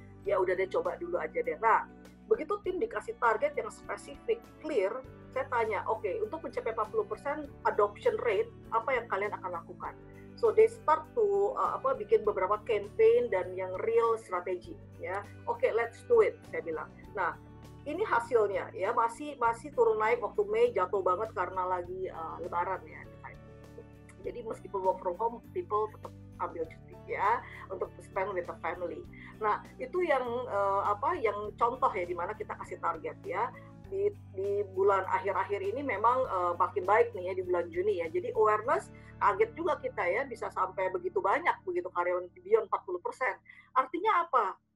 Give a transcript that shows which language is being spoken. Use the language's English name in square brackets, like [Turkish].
[Indonesian] Ya udah deh, coba dulu aja deh. Nah, begitu tim dikasih target yang spesifik, clear, saya tanya, oke, untuk mencapai 40% adoption rate, apa yang kalian akan lakukan? So they start to bikin beberapa campaign dan yang real strategi, ya. [English] Oke, let's do it, saya bilang. [Indonesian] Nah, ini hasilnya, ya, masih turun naik waktu Mei, jatuh banget karena lagi Lebaran ya. Jadi meskipun work from home, people tetap ambil cuti ya untuk spend with the family. Nah, itu yang yang contoh ya di mana kita kasih target ya. Di bulan akhir-akhir ini memang makin baik nih ya di bulan Juni ya. Jadi awareness kaget juga kita ya bisa sampai begitu banyak begitu karyawan beyond 40%. Artinya apa?